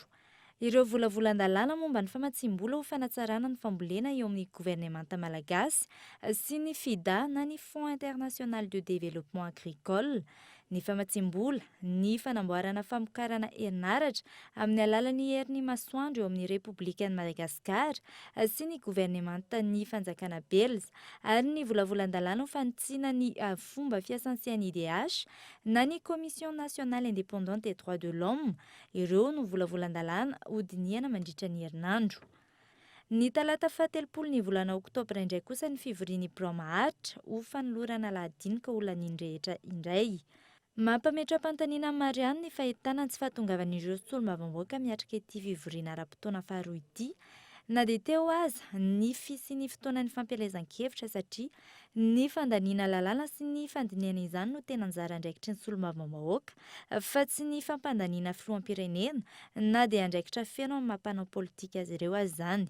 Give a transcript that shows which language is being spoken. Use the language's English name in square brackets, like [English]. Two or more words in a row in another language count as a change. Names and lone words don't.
[Malagasy] Ireo volavolan-dalàna momba ny famatsim-bola ho fanatsarana ny fambolena eo amin'ny gouvernemanta malagasy sy ny FIDA na ny Fonds International de Développement Agricole, ny famatsim-bola, ny fanamboarana famokarana herinaratra amin'ny alalan'ny herin'ny masoandro eo amin'ny Repoblikan'i Madagasikara sy ny gouvernemanta ny fanjakana Belza ary ny volavolan-dalàna ho fanitsiana ny fomba fiasan'ny CNIDH na ny Commission nationale indépendante des droits de l'homme. Ireo no volavolan-dalàna hodiniana mandritra ny herinandro. Ny talata 17 ny volana Oktobra indray kosa ny fivorian'ny Maharitra ho fanolorana lahadinika olana indrehetra indray. Mampametra-pantaniana amin'ny Marianina ny fahitana tsy fahatongavan'ireo solombavambahoaka miatrika ity fivoriana ara-potoana faharoa ity, na dia teo aza ny fisian'ny fotoanan'ny fampelezan-kevitra satria ny fandaniana lalàna sy ny fandiniana izany no tena anjara andraikitry ny solombavambahoaka fa tsy ny fampandaniana filoham-pirenena na dia andraikitra feno amin'ny mampanao politika azy ireo azy izany.